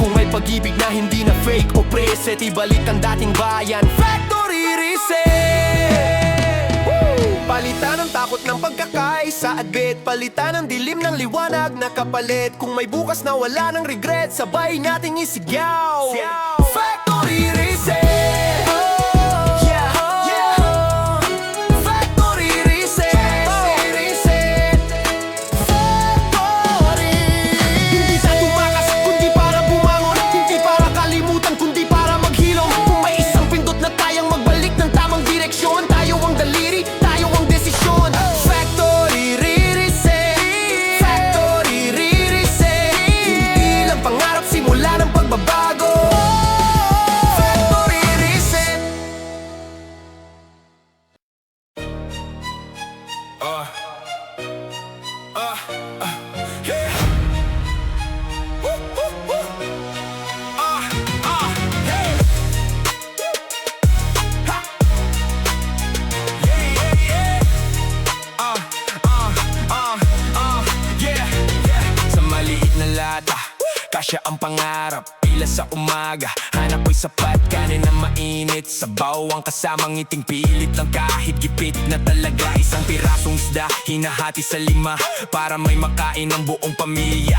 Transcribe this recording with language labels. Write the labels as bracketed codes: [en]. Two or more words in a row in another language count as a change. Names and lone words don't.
[tl] Kung may pag-ibig na hindi na fake o preset, ibalik ang dating bayan, [en] factory reset. [tl] Palitan ang takot ng pagkakaisa at bet. Palitan ang dilim ng liwanag na kapalit. Kung may bukas na wala ng regret, sabay nating isigaw, [en] factory reset. Yeah, yeah. Factory reset. Factory. [tl] Hindi sa tumakas, kundi para bumangon. Hindi para kalimutan, kundi para maghilom. Kung may isang pindot na tayang magbalik ng tamang direksyon, tayo ang daliri, tayo ang desisyon. [en] Factory reset. Factory reset. [tl] Hindi lang pangarap, simula ng pagbabago. [en] Factory reset. Yeah. Woo, woo, woo. Hey. Ha. Yeah, yeah, yeah. Yeah, yeah. [tl] Sa maliit na lata, kasya ang pangarap. Pila sa umaga, hanap ko'y sapat, kanin na mainit. Sa bawang kasamang ngiting pilit lang kahit gipit na talaga. Isang pirasong isda, hinahati sa 5 para may makain ng buong pamilya.